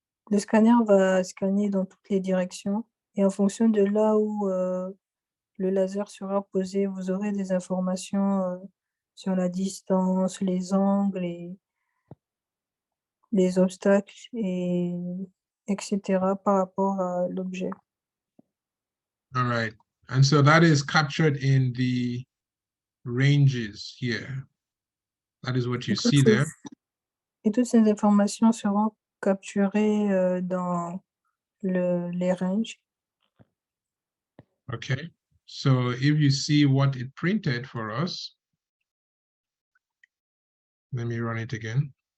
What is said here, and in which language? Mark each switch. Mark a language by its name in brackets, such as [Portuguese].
[French] Le scanner va scanner dans toutes les directions. Et en fonction de là où le laser sera posé, vous aurez des informations sur la distance, les angles, les obstacles, etc. par rapport à l'objet. [English] All right. And so that is captured in the ranges here. That is what you see there. [French] Et toutes ces informations seront capturées dans les ranges. [English] Okay. So if you see what it printed for us, let me run it again.